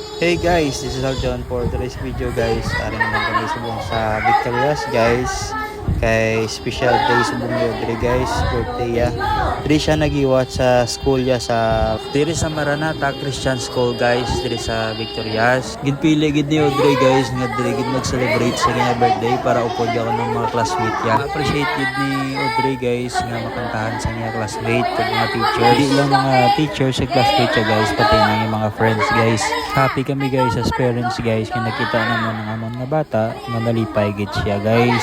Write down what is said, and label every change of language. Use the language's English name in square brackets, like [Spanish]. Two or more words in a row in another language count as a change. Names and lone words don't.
[English] Hey guys, this is Aljon for today's video guys. [Hiligaynon] Tara naman kami subong sa Victorias guys. Kay special day subong yun diri guys, birthday ya. Diri siya nagiwat sa school ya sa diri sa Maranatha Christian School guys, diri sa Victorias. Ginpili gid ni Audrey guys nga diri gid mag-celebrate sa kanya birthday para upod ako ng mga classmate ya. Appreciate gid ni Audrey guys nga makantahan sa kanya classmate ug mga teachers. Di lang mga teachers sa classmate ya guys, [Filipino] pati na yung mga [Hiligaynon] friends guys. Happy kami guys [English] as parents [Hiligaynon] guys kaya nakita naman ng amon nga bata nga nalipay gid siya guys.